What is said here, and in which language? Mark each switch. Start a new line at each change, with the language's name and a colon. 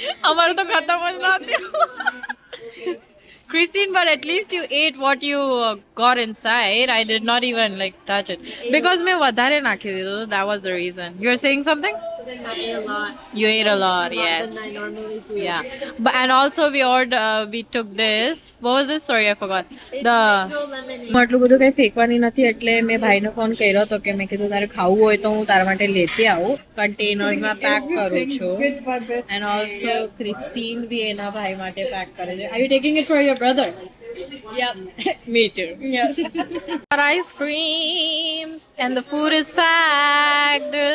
Gujarati: અમારું તો ખતમ જ ના થયું.
English: Christine, but at least you ate what you got inside. I did not even touch it because
Gujarati: મેં વધારે નાખી દીધું.
English: That was the reason. You're saying something? I ate a lot. You ate a lot, More yes. than I normally do. Yeah, but and also we took this. What was this? Sorry, I forgot. It's mango lemonade.
Gujarati: આટલું બધું કંઈ ફેંકવાની નથી એટલે મેં ભાઈને phone કર્યો હતો કે મેં કીધું તારે ખાવું હોય તો હું તારા માટે લેતી આવું. કન્ટેનર્સમાં પેક કરું છું. એન્ડ ઓલ્સો ક્રિસ્ટીન બી એના ભાઈ માટે પેક કરે છે.
English: Are you taking it for your brother? Yep. Me too. Yeah. Our ice creams and the food is packed.